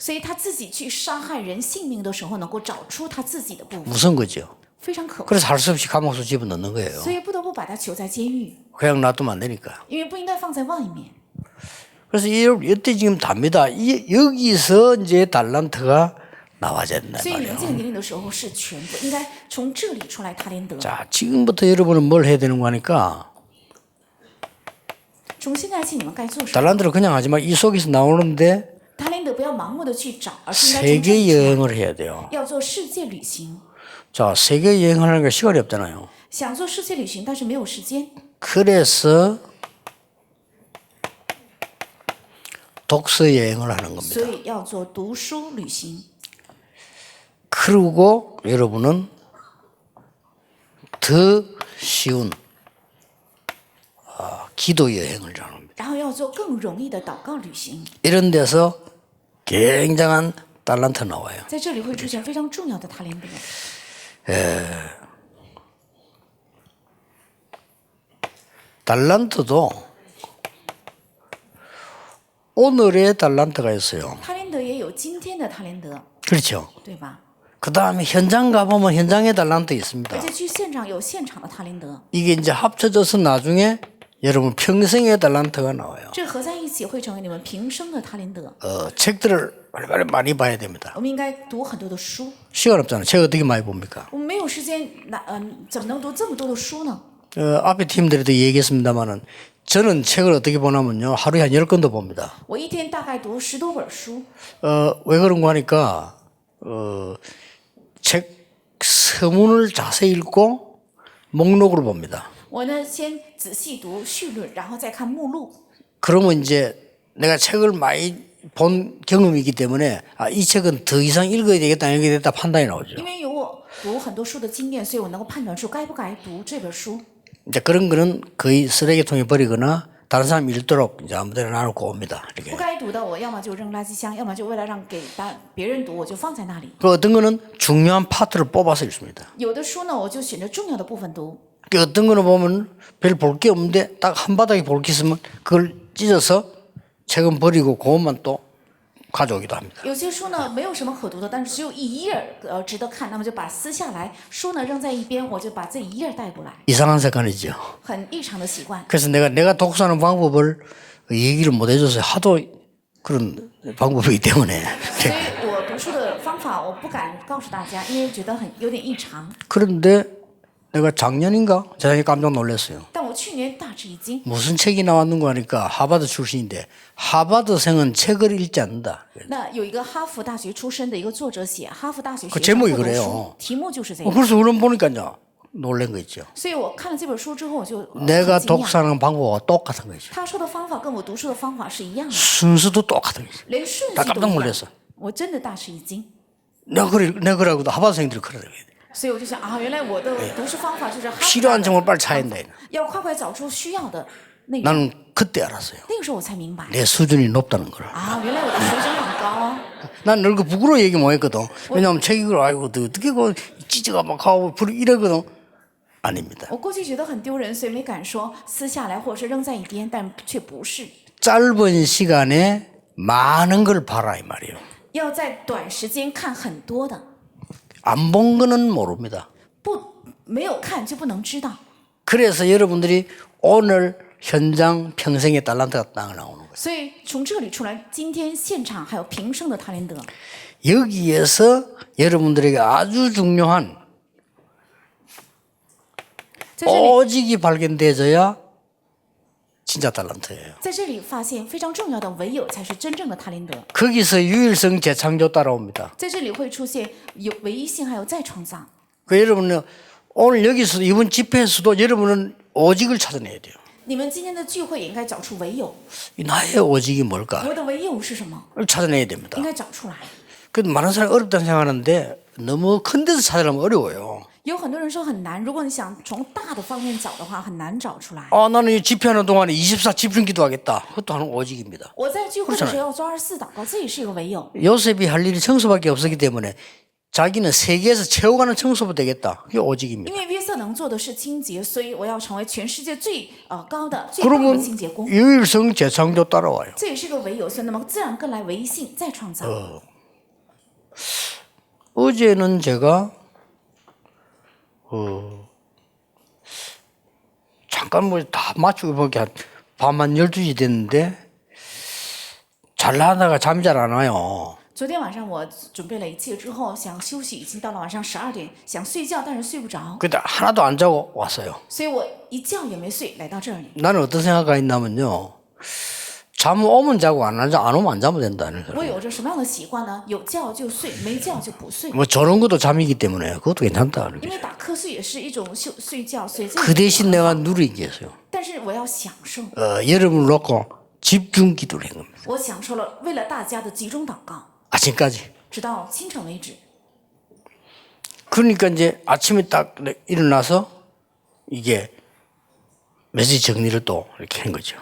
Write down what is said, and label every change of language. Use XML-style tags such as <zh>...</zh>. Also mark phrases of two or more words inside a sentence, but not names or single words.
<zh>所以他自己去杀害人性命的时候，能够找出他自己的部分，</zh> <ko>무서운 거죠.</ko> <zh>非常可怕。</zh> <ko>그래서 할 수 없이 감옥에서 집어넣는 거예요.</ko> <zh>所以不得不把他囚在监狱，</zh> <ko>그냥 놔두면 안 되니까.</ko> <zh>因为不应该放在外面。</zh> <ko>그래서 이때 지금 답니다. 여기서 이제 달란트가 나와야 된다</ko> <zh>所以你们</zh> <ko>말이에요.</ko> <zh>这个年龄的时候是全部应该从这里出来他连德。</zh> <ko>자, 지금부터 여러분은 뭘 해야 되는 거니까</ko> <zh>从现在起，你们该做什么？</zh> <ko>달란트를 그냥 하지 마. 이 속에서 나오는데</ko> <zh>他连德不要盲目的去找，而是应该从这里</zh> <ko>세계</ko> <zh>出来</zh> <ko>여행을 해야 돼요.</ko> <zh>要做世界旅行。</zh> <ko>자, 세계 여행하는 게 시간이 없잖아요.</ko> <zh>想做世界旅行，但是没有时间，</zh> <ko>그래서 독서 여행을 하는 겁니다.</ko> <zh>所以要做读书旅行。</zh> <ko>그리고 여러분은 더 쉬운 기도 여행을 합니다.</ko> <zh>然后要做更容易的祷告旅行，</zh> <ko>이런 데서 굉장한 달란트 나와요.</ko> <zh>在这里会出现非常重要的塔连德。</zh> <ko>달란트도 오늘의 달란트가 있어요.</ko> <zh>塔连德也有今天的塔连德，</zh> <ko>그렇죠.</ko> <zh>对吧？</zh> <ko>그 다음에 현장 가보면 현장의 달란트 있습니다.</ko> <zh>而且去现场有现场的塔连德，</zh> <ko>이게 이제 합쳐져서 나중에 여러분 평생의 달란트가 나와요.</ko> <zh>这合在一起会成为你们平生的塔连德。</zh> <ko>책들을 얼마나 많이 봐야 됩니다.</ko> <zh>我们应该读很多的书，</zh> <ko>시간 없잖아요. 책 어떻게 많이 봅니까?</ko> <zh>我们没有时间，怎么能读这么多的书呢？</zh> <ko>앞에 팀들에도 얘기했습니다만은 저는 책을 어떻게 보냐면요. 하루에 한 10권도 봅니다.</ko> <zh>我一天大概读10多本书，</zh> <ko>왜 그런 거 하니까 책 서문을 자세히 읽고 목록을 봅니다.</ko> <zh>我呢先仔细读序论，然后再看目录。</zh> <ko>그러면 이제 내가 책을 많이 본 경험이 있기 때문에 이 책은 더 이상 읽어야 되겠다, 읽어야 되겠다 판단이 나오죠.</ko> <zh>因为有我读很多书的经验，所以我能够判断出该不该读这本书。</zh> <ko>이제 그런 거는 거의 쓰레기통에 버리거나 다른 사람 읽도록 이제 아무데나 놔놓고 옵니다.</ko> <zh>不</zh> <ko>이렇게.</ko> <zh>该读的，我要么就扔垃圾箱，要么就为了让给别人读，我就放在那里。</zh> <ko>그 어떤 거는 중요한 파트를 뽑아서 읽습니다.</ko> <zh>有的书呢，我就选择重要的部分读。</zh> <ko>그 어떤 거는 보면 별 볼 게 없는데 딱 한 바닥에 볼 게 있으면 그걸 찢어서 책은 버리고 그것만 또 가져오기도 합니다.</ko> <zh>有些书呢没有什么可读的，但是只有一页值得看，那么就把撕下来，书呢扔在一边，我就把这一页带过来，</zh> <ko>이상한 습관이죠.</ko> <zh>很异常的习惯。</zh> <ko>그래서 내가 독서하는 방법을 얘기를 못 해줘서 하도 그런 방법이기 때문에</ko> <zh>所以我读书的方法我不敢告诉大家，因为觉得有点异常。</zh> <ko>그런데 내가 작년인가 세상에 깜짝 놀랐어요.</ko> <zh>但我去年大吃一惊，</zh> <ko>무슨 책이 나왔는 거 하니까 하버드 출신인데 하버드생은 책을 읽지 않는다.</ko> <zh>那有一个哈佛大学出身的一个作者写哈佛大学</zh> <ko>그</ko> <zh>学生</zh> <ko>제목이</ko> <zh>不读</zh> <ko>그래요</ko> <zh>书，题目就是这个。</zh> <ko>그래서 그런 보니까요 놀란 거 있죠.</ko> <zh>所以我看了这本书之后，我就很</zh> <ko>내가</ko> <zh>惊讶。</zh> <ko>독서하는 방법과 똑같은 거죠.</ko> <zh>他说的方法跟我读书的方法是一样的，</zh> <ko>순서도 똑같은 거죠.</ko> <zh>连顺</zh> <ko>나</ko> <zh>序都</zh> <ko>깜짝</ko> <zh>一样</zh> <ko>놀랐어. 。</ko> <zh>我真的大吃一惊，</zh> <ko>내가 그러고도 하버드생들이 그러더라고요.</ko> <zh>所以我就想啊，原来我的读书方法就是哈佛</zh> <ko>필요한 점을 빨리 찾아야 된다.</ko> <zh>要快快找出需要的内容。</zh> <ko>나는 그때 알았어요.</ko> <zh>那个时候我才明白</zh> <ko>내 수준이 높다는 걸.</ko> <zh>啊，原来我的水准很高哦。</zh> <ko>난 늘 그 부끄러워 얘기 못 했거든. 왜냐하면 책 이걸 아이고 너 어떻게 그 찢어가 막 하고 이러거든. 아닙니다.</ko> <zh>我过去觉得很丢人，所以没敢说撕下来或者是扔在一边，但却不是。</zh> <ko>짧은 시간에 많은 걸 봐라 이 말이에요.</ko> <zh>要在短时间看很多的，</zh> <ko>안 본 거는 모릅니다.</ko> <zh>没有看就不能知道。</zh> <ko>그래서 여러분들이 오늘 현장 평생의 달란트가 딱 나오는 거예요.</ko> <zh>所以从这里出来，今天现场还有平生的塔连德，</zh> <ko>여기에서 여러분들에게 아주 중요한</ko> <zh>在这里</zh> <ko>오직이 발견돼져야 진짜 달란트예요.</ko> <zh>在这里发现非常重要的唯有才是真正的塔连德。</zh> <ko>거기서 유일성 재창조 따라옵니다.</ko> <zh>在这里会出现有唯一性，还有再创造。</zh> <ko>그 여러분은 오늘 여기서 이번 집회에서도 여러분은 오직을 찾아내야 돼요.</ko> <zh>你们今天的聚会也应该找出唯有，</zh> <ko>이 나의 오직이 뭘까?</ko> <zh>我的唯有是什么？</zh> <ko>찾아내야 됩니다.</ko> <zh>应该找出来。</zh> <ko>그 많은 사람이 어렵다는 생각하는데 너무 큰 데서 찾으려면 어려워요.</ko> <zh>有很多人说很难，如果你想从大的方面找的话，很难找出来。</zh> <ko>나는 이 집회하는 동안에 24 집중 기도하겠다. 그것도 하는 오직입니다.</ko> <zh>我在聚会的时候要做24祷告，这也是一个唯有。</zh> <ko>요셉이 할 일이 청소밖에 없었기 때문에 자기는 세계에서 채워가는 청소부 되겠다. 그게 오직입니다.</ko> <zh>因为约瑟能做的是清洁，所以我要成为全世界最高的、最棒的</zh> <ko>그러면</ko> <zh>清洁工。</zh> <ko>유일성 재창조 따라와요.</ko> <zh>这也是个唯有，所以那么自然跟来唯一性再创造。</zh> <ko>어제는 제가 잠깐 뭐 다 맞추고 보니까 밤한 12시 됐는데 잘라다가 잠이 잘 안 와요.</ko> <zh>昨天晚上我准备了一切之后，想休息，已经到了晚上12点，想睡觉，但是睡不着，</zh> <ko>근데 하나도 안 자고 왔어요.</ko> <zh>所以我一觉也没睡，来到这里。</zh> <ko>나는 어떤 생각가 있냐면요. 잠 오면 자고 안 오면 안 자면 된다는</ko> <zh>我</zh> <ko>거예요.</ko> <zh>有着什么样的习惯呢？有觉就睡，没觉就不睡。</zh> <ko>뭐 저런 것도 잠이기 때문에 그것도 괜찮다.</ko> <zh>因为打瞌睡也是一种睡觉，所以这</zh> <ko>그 대신 내가 누리기 위해서요.</ko> <zh>但是我要享受。</zh> <ko>여러분을 놓고 집중 기도를 한 겁니다.</ko> <zh>我享受了为了大家的集中祷告，</zh> <ko>아침까지.</ko> <zh>直到清晨为止。</zh> <ko>그러니까 이제 아침에 딱 일어나서 이게 메시지 정리를 또 이렇게 한 거죠.</ko>